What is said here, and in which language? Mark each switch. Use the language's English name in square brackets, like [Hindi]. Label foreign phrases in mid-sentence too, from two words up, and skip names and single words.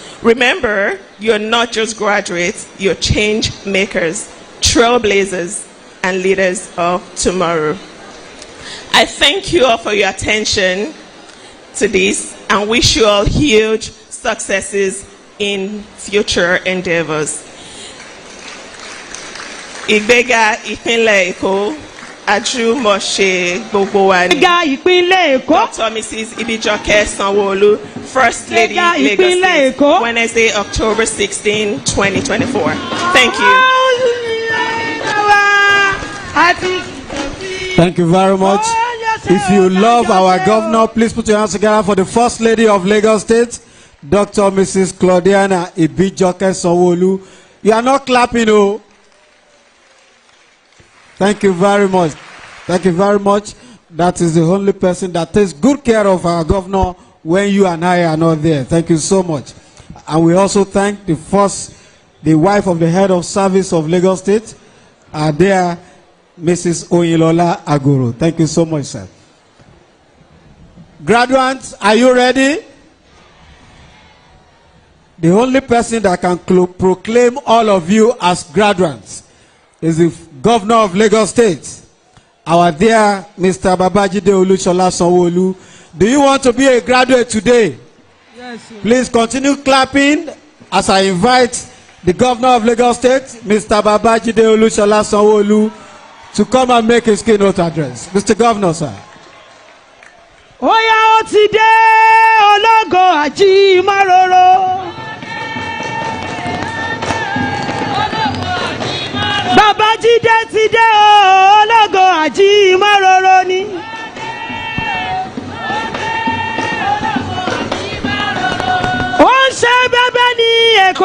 [English] Remember, you're not just graduates, you're change makers, trailblazers, and leaders of tomorrow. I thank you all for your attention to this and wish you all huge successes in future endeavors. [Yoruba] Ìgbéga ìpínlẹ̀ Èkó, àjùmọ̀ṣe gbogbo wa ni. Ìgbéga ìpínlẹ̀ Èkó. [English] Dr. Mrs. Ibijoke Sanwo-Olu, First Lady, Lagos State, Wednesday, October 16, 2024. Thank you. Thank you very much. If you love our governor, please put your hands together for the First Lady of Lagos State, Dr. Mrs. Claudiana Ibijoke Sanwo-Olu. You are not clapping, oh. Thank you very much. Thank you very much. That is the only person that takes good care of our governor when you and I are not there. Thank you so much. And we also thank the wife of the head of service of Lagos State, our dear Mrs. Oyilola Agoro. Thank you so much, sir. Graduates, are you ready? The only person that can proclaim all of you as graduates is the governor of Lagos State, our dear Mr. Babajide Olushola Sanwo-Olu. Do you want to be a graduate today? Yes, sir. Please continue clapping as I invite the governor of Lagos State, Mr. Babajide Olushola Sanwo-Olu, to come and make his keynote address. Mr. Governor, sir. [Yoruba] Oya ó ti dé ológo àjímọ́ròrò. Babajide ti dé ológo àjímọ́ròrò ni. Ó ń ṣe bẹ̀bẹ̀ ní Èkó.